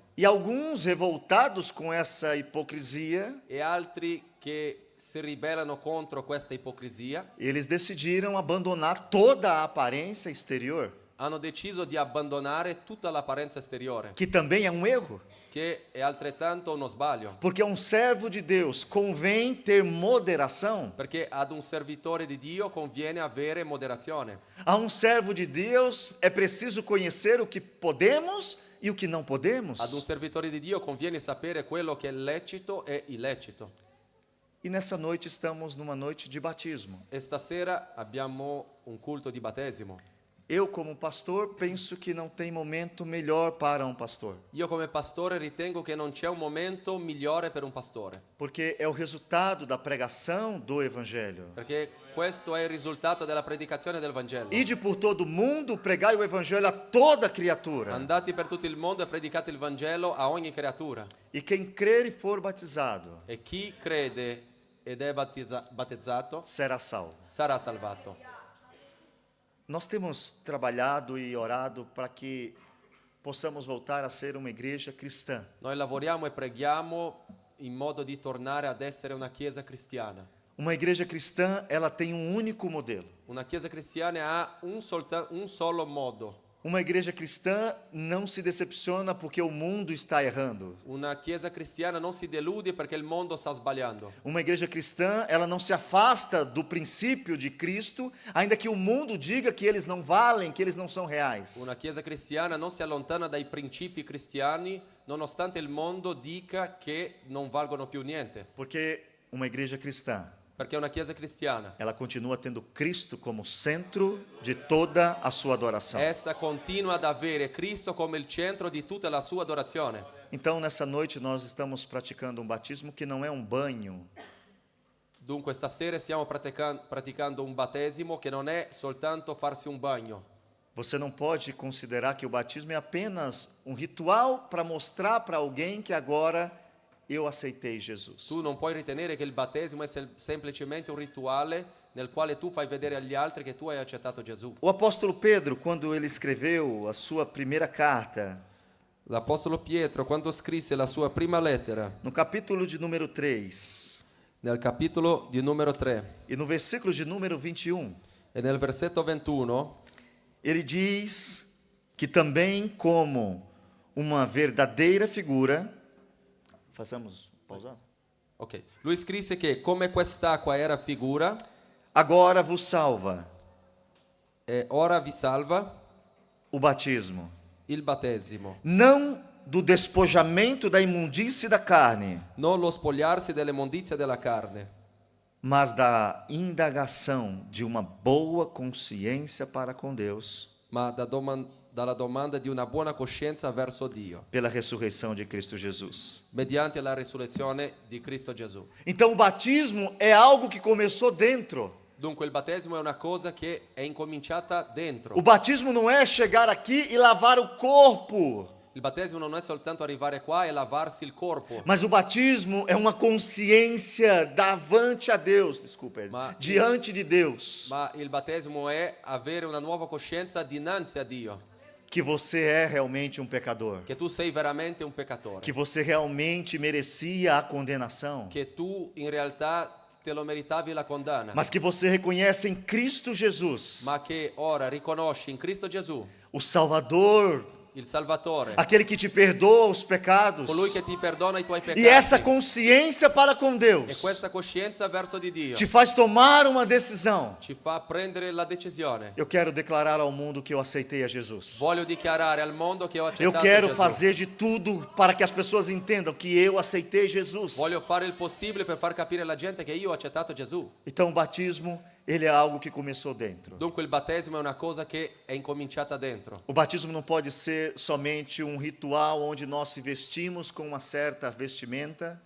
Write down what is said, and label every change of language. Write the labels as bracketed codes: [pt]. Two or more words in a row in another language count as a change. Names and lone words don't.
[pt] E alguns revoltados com essa hipocrisia, [it] E altri che si ribellano contro questa ipocrisia [pt] eles decidiram abandonar toda a aparência exterior, [it] hanno deciso di abbandonare tutta l'apparenza esteriore, [pt] que também é um erro, [it] che è altrettanto uno sbaglio, [pt] porque a um servo de Deus convém ter moderação. [it] perché ad un servitore di Dio conviene avere moderazione. [pt] A um servo de Deus é preciso conhecer o que podemos e o que não podemos. [it] Ad un servitore di Dio conviene sapere quello che è lecito e illecito. [pt] E nessa noite estamos numa noite de batismo. [it] E stasera abbiamo un culto di battesimo. [pt] Eu, como pastor, penso que não tem momento melhor para um pastor, [it] Io come pastore ritengo che non c'è un momento migliore per un pastore, [pt] porque é o resultado da pregação do Evangelho. [it] perché questo è il risultato della predicazione del Vangelo. [pt] Ide por todo mundo, pregai o Evangelho a toda criatura. [it] Andate per tutto il mondo e predicate il Vangelo a ogni creatura. [pt] E quem crer e for batizado [it] E chi crede ed è battezzato [pt] será salvo. [it] sarà salvato. [pt] Nós temos trabalhado e orado para que possamos voltar a ser uma igreja cristã. [it] Noi lavoriamo e preghiamo in modo di tornare ad essere una chiesa cristiana. [pt] Uma igreja cristã, ela tem um único modelo. [it] Una chiesa cristiana ha un solo modo. [pt] Uma igreja cristã não se decepciona porque o mundo está errando. [it] Una chiesa cristiana non si delude perché il mondo sta sbagliando. [pt] Uma igreja cristã, ela não se afasta do princípio de Cristo, ainda que o mundo diga que eles não valem, que eles não são reais. [it] Una chiesa cristiana non si allontana dai principi cristiani nonostante il mondo dica che non valgono più niente. [pt] Porque uma igreja cristã, [it] Perché una chiesa cristiana, [pt] ela continua tendo Cristo como centro de toda a sua adoração. [it] essa continua ad avere Cristo come il centro di tutta la sua adorazione. [pt] Então, nessa noite, nós estamos praticando um batismo que não é um banho, [it] Dunque stasera stiamo praticando un battesimo che non è soltanto farsi un bagno. [pt] Você não pode considerar que o batismo é apenas um ritual para mostrar para alguém que agora eu aceitei Jesus. [it] Tu non puoi ritenere che il battesimo è semplicemente un rituale nel quale tu fai vedere agli altri che tu hai accettato Gesù. [pt] O apóstolo Pedro, quando ele escreveu a sua primeira carta, [it] L'Apostolo Pietro, quando scrisse la sua prima lettera, [pt] no capítulo de número 3 [it] nel capitolo di numero 3 [pt] e no versículo de número 21, [it] e nel versetto 21, [pt] ele diz que também como uma verdadeira figura, façamos pausar? [it] ok, lui scrisse che come quest'acqua era figura, [pt] Agora vos salva [it] e ora vi salva [pt] o batismo, [it] il battesimo, [pt] não do despojamento da imundície da carne, [it] non lo spogliarsi delle mondizie della carne, [pt] mas da indagação de uma boa consciência para com Deus, [it] ma dalla domanda di una buona coscienza verso Dio, [pt] pela ressurreição de Cristo Jesus. [it] mediante la risurrezione di Cristo Gesù. [pt] Então o batismo é algo que começou dentro. [it] Dunque il battesimo è una cosa che è incominciata dentro. [pt] O batismo não é chegar aqui e lavar o corpo, [it] Il battesimo non è soltanto arrivare qua e lavarsi il corpo, [pt] mas o batismo é uma consciência davante a Deus, desculpa, diante de Deus, [it] ma il battesimo è avere una nuova coscienza dinanzi a Dio, [pt] que você é realmente um pecador, [it] che tu sei veramente un peccatore, [pt] que você realmente merecia a condenação, [it] che tu in realtà te lo meritavi la condanna, [pt] mas que você reconhece em Cristo Jesus, [it] ma che ora riconosci in Cristo Gesù, [pt] o Salvador, [it] il Salvatore, [pt] aquele que te perdoa os pecados, [it] colui che ti perdona i tuoi peccati, [pt] e essa consciência para com e Deus [it] questa coscienza verso di Dio [pt] te faz tomar uma decisão. [it] ci fa prendere la decisione. [pt] Eu quero declarar ao mundo que eu aceitei a Jesus. [it] Voglio dichiarare al mondo che ho [pt] Eu [it] accettato [pt] quero [it] Gesù. [pt] fazer de tudo para que as pessoas entendam que eu aceitei Jesus. [it] Voglio fare il possibile per far capire alla gente che io ho accettato Gesù. [pt] Então o batismo, ele é algo que começou dentro. [it] Dunque il battesimo è una cosa che è incominciata dentro. [pt] O batismo não pode ser somente um ritual onde nós se vestimos com uma certa vestimenta,